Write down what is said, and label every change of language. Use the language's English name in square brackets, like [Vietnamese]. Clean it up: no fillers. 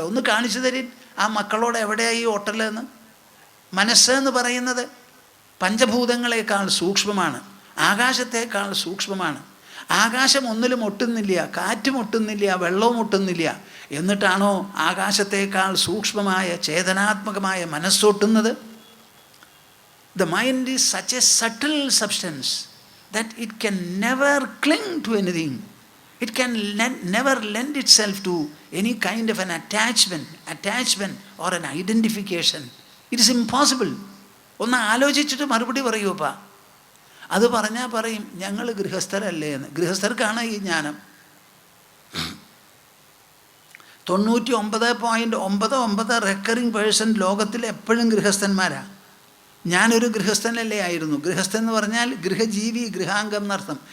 [Malayalam] ഒന്ന് കാണിച്ചു തരീൻ ആ മക്കളോട് എവിടെയാണ് ഈ ഒട്ടലെന്ന്. മനസ്സ് എന്ന് പറയുന്നത് പഞ്ചഭൂതങ്ങളെക്കാൾ സൂക്ഷ്മമാണ്, ആകാശത്തേക്കാൾ സൂക്ഷ്മമാണ്. ആകാശം ഒന്നിലും ഒട്ടുന്നില്ല, കാറ്റും ഒട്ടുന്നില്ല, വെള്ളവും ഒട്ടുന്നില്ല. എന്നിട്ടാണോ ആകാശത്തേക്കാൾ സൂക്ഷ്മമായ ചേതനാത്മകമായ മനസ്സൊട്ടുന്നത്? [English] The mind is such a subtle substance that it can never cling to anything. It can never lend itself to any kind of an attachment or an identification. It is impossible. [Malayalam] ഒന്ന് ആലോചിച്ചിട്ട് മറുപടി പറയൂപ്പാ. അത് പറഞ്ഞാൽ പറയും ഞങ്ങൾ ഗൃഹസ്ഥരല്ലേ എന്ന്. ഗൃഹസ്ഥർക്കാണ് ഈ ജ്ഞാനം. 99.99% ലോകത്തിൽ എപ്പോഴും ഗൃഹസ്ഥന്മാരാ. ഞാനൊരു ഗൃഹസ്ഥനല്ലേ ആയിരുന്നു. ഗൃഹസ്ഥൻ എന്ന് പറഞ്ഞാൽ ഗൃഹജീവി, ഗൃഹാംഗം എന്നർത്ഥം.